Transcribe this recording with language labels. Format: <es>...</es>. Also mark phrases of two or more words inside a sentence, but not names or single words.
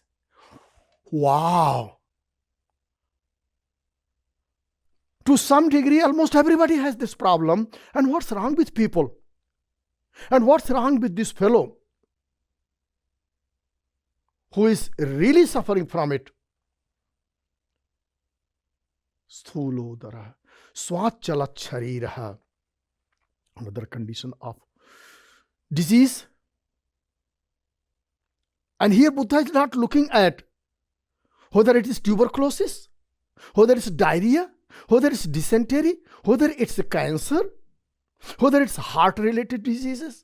<en>Wow! To some degree, almost everybody has this problem. And what's wrong with people? And what's wrong with this fellow who is really suffering from it?</en> <sa>Sthulodara, swachalat shariraha.</sa> <en>Another condition of disease. And here Buddha is not looking at whether it is tuberculosis, whether it's diarrhea, whether it's dysentery, whether it's a cancer, whether it's heart-related diseases.</en>